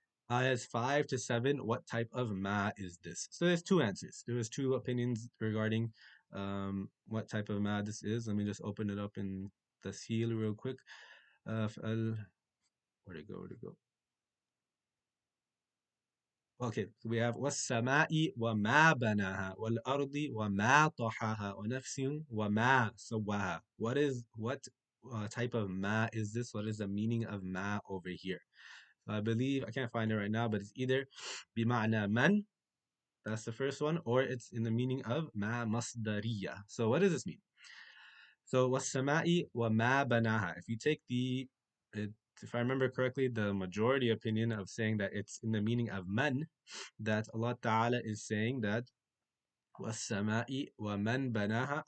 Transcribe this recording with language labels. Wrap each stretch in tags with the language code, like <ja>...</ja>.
<en>Ayahs 5 to 7, what type of ma is this? So there's two answers. There was two opinions regarding what type of ma this is. Let me just open it up in the seal real quick. Where'd it go? Where'd it go? Okay, so we have</en> <ar>والسماء وما بناها والأرض وما طحاها ونفس وما سواها.</ar> <en>What type of ma is this? What is the meaning of ma over here? So I believe I can't find it right now, but it's either</en> <ar>بمعنى من,</ar> <en>that's the first one, or it's in the meaning of ma masdariya. So what does this mean? So wasama'i wa ma banaha. If you take if I remember correctly, the majority opinion of saying that it's in the meaning of man, that Allah Ta'ala is saying that wasama'i wa man banaha.</en>